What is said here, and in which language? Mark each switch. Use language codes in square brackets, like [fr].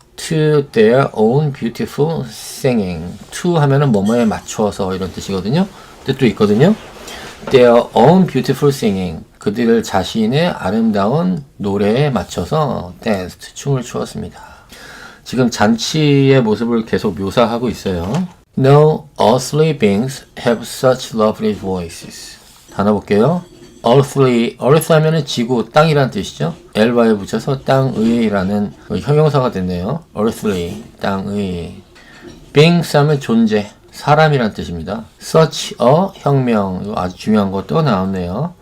[en] to their own beautiful singing. [ko] to 하면은 뭐뭐에 맞춰서 이런 뜻이거든요. 뜻도 있거든요. [en] their own beautiful singing. [ko] 그들 자신의 아름다운 노래에 맞춰서 [en] danced [ko] 춤을 추었습니다. 지금 잔치의 모습을 계속 묘사하고 있어요. [en] No earthly beings have such lovely voices. [ko] 단어 볼게요. earth 하면은 지구, 땅이란 뜻이죠. el바에 붙여서 땅의라는 형용사가 됐네요. earthly, 땅의. beings 하면 존재, 사람이란 뜻입니다. [en] such a [ko] 혁명, 이거 아주 중요한 것도 나왔네요.